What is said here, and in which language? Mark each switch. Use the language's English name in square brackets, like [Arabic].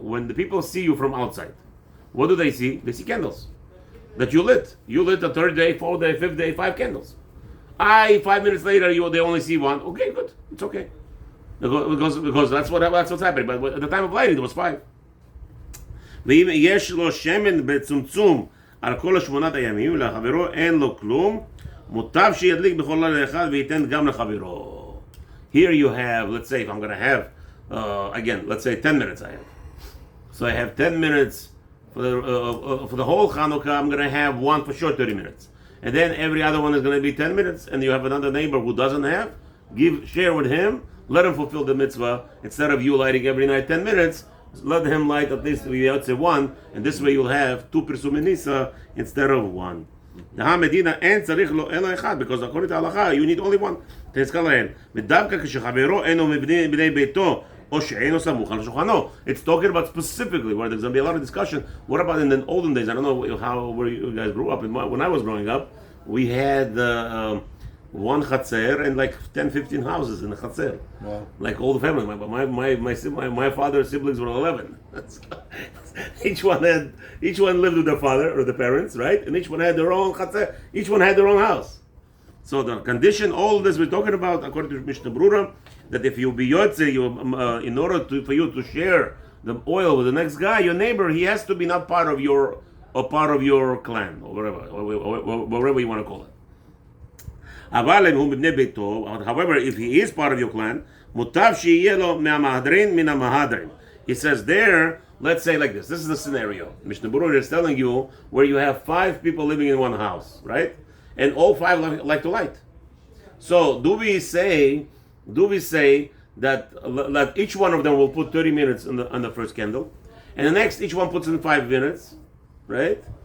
[English] When the people see you from outside, what do they see? They see candles that you lit. You lit the third day, 4th day, 5th day, 5 candles. 5 minutes later, they only see 1. Okay, good. It's okay. Because that's what's happening. But at the time of lighting, there was 5. [Hebrew] ואם יש לו שמן בצמצום על כל 8 הימים, ולחברו אין לו כלום, מוטב שידליק בכל לילה אחד וייתן גם לחברו. [English] Here you have, let's say, if I'm going to have, again, let's say 10 minutes I have. So I have 10 minutes for the whole Hanukkah. I'm going to have 1 for sure 30 minutes. And then every other one is going to be 10 minutes, and you have another neighbor who doesn't have, share with him, let him fulfill the mitzvah. Instead of you lighting every night 10 minutes, let him light at least, we ought to say 1, and this way you'll have 2 Pirsum Nisa instead of 1. [Hebrew] Medina אין צריך לו אלא אחד, [English] because according to halacha you need only 1. [Hebrew] תזכר להם, ודווקא כשחברו אינו מבני ביתו או שאינו סמוך על שולחנו. [English] It's talking about specifically where there's going to be a lot of discussion. What about in the olden days? I don't know where you guys grew up. When I was growing up, we had one chatzer and like 10-15 houses in the chatzer. Wow. Like all the family. My father's siblings were 11. each one lived with their father or the parents, right? And each one had their own chatzer. Each one had their own house. So the condition, all this we're talking about, according to Mishnah Berurah, that if you be yotze, in order for you to share the oil with the next guy, your neighbor, he has to be not part of your clan or wherever you want to call it. [Hebrew] אבל אם הוא מבני ביתו, [English] however, if he is part of your clan, [Hebrew] מוטב שיהיה לו מהמהדרין מן המהדרין. [English] He says there, let's say like this is the scenario. Mishnah Berurah is telling you where you have 5 people living in one house, right? And all 5 like to light. So do we say that each one of them will put 30 minutes on the first candle, and the next each one puts in 5 minutes, right?